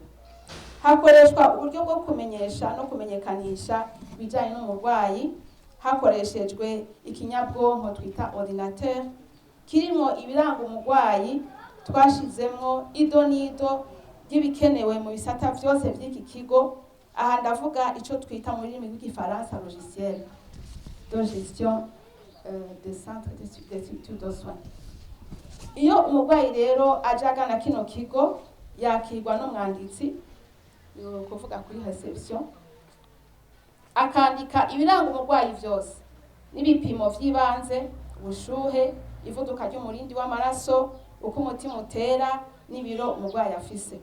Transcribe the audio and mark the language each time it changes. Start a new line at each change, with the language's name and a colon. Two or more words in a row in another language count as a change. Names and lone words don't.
Rundi: Hakoreshwa uburyo bwo kumenyesha no kumenyekanisha bijanye n'umurwayi hakoreshejwe ikinyabwonko twita ordinateur kirimo ibiranga umurwayi. Twashizemwo idonido y'ibikenewe mu bisata vyose vy'iki kigo. Aha ndavuga ico twita muri rurimi rw'igifaransa
French: logiciel de gestion des centres de structures de soins.
Rundi: Iyo umurwayi rero ajagana kino kigo yakirwa n'umwanditsi, kuvuga kuri reception, akandika ibiranga umurwayi vyose n'ibipimo vy'ibanze, ubushuhe, ivuduka ry'umurindi w'amaraso, uko umutima utera n'ibiro umurwayi afise.